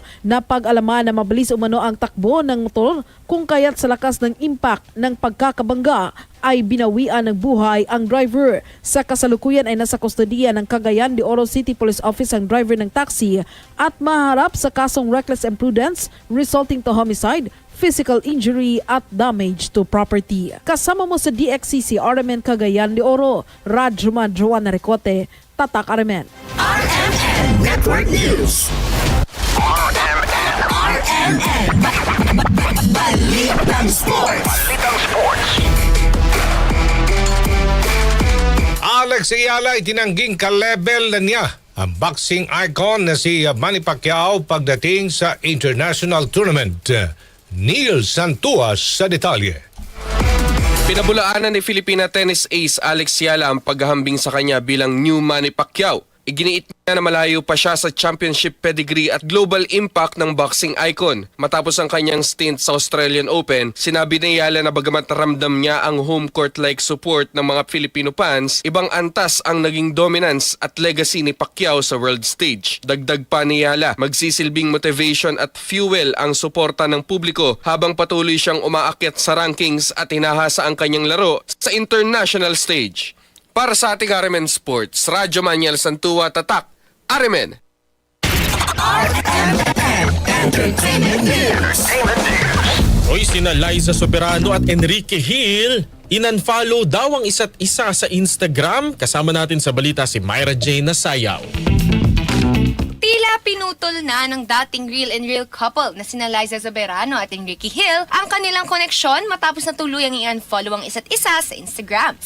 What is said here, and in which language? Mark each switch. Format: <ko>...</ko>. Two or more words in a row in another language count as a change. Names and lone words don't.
<tl>Napag-alaman na mabilis umano ang takbo ng motor kung kaya't sa lakas ng impact ng pagkakabangga ay binawian ng buhay ang driver. Sa kasalukuyan ay nasa kustodiya ng Cagayan de Oro City Police Office ang driver ng taxi at maharap sa kasong</tl> <en>reckless imprudence resulting to homicide, physical injury</en> <tl>at</tl> <en>damage to property.</en> <tl>Kasama mo sa DXCC RMN Cagayan de Oro, Radyoman Joanna Ricote, Tatak RMN. RMN Network News. RMN Balitang Sports. Alex Ayala itinangging ka-level na niya ang boxing icon na si Manny Pacquiao pagdating sa</tl> <en>international tournament.</en> <tl>Neil Santuas sa detalye. Pinabulaanan ni</tl> <en>Filipina tennis ace</en> <tl>Alex Ayala ang paghahambing sa kanya bilang</tl> <en>new Manny Pacquiao.</en> <tl>Iginiit niya na malayo pa siya sa</tl> <en>championship pedigree</en> <tl>at</tl> <en>global impact</en> <tl>ng boxing icon. Matapos ang kanyang stint sa Australian Open, sinabi ni Ayala na bagamat ramdam niya ang</tl> <en>home court-like support</en> <tl>ng mga Filipino fans, ibang antas ang naging dominance at legacy ni Pacquiao sa</tl> <en>world stage.</en> <tl>Dagdag pa ni Ayala, magsisilbing motivation at fuel ang suporta ng publiko habang patuloy siyang umaakyat sa rankings at hinahasa ang kanyang laro sa</tl> <en>international stage.</en> <tl>Para sa ating RMN Sports, Radyo Manuel Santua, Tatak, RMN.</tl> <en>Entertainment News.</en> <tl>Hoy, sina Liza Soberano at Enrique Hill, inunfollow daw ang isa't isa sa Instagram. Kasama natin sa balita si Myra J. Nasayaw. Tila pinutol na ng dating</tl> <en>real couple</en> <tl>na sina Liza Soberano at Enrique Hill ang kanilang koneksyon matapos na tuluyang i-unfollow ang isa't isa sa Instagram.</tl>